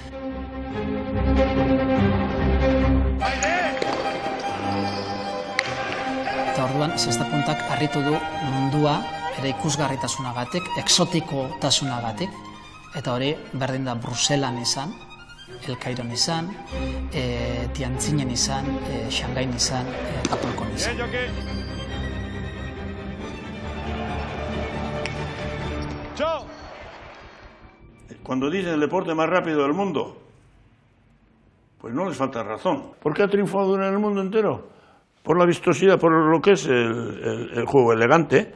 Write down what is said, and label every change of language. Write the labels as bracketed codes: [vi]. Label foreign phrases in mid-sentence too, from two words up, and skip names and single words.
[eu] Eta orduan, Zesta Puntak harritu du mundua ere ikusgarritasunagatik, exotikotasunagatik, eta hori berdin da Bruselan izan, El Cairon izan, Tianjinen izan, Shanghai izan, Apolcon izan. [es] Cuando dicen el deporte más rápido del mundo, pues no les falta razón. ¿Por qué ha triunfado en el mundo entero? Por la vistosidad, por lo que es el juego elegante.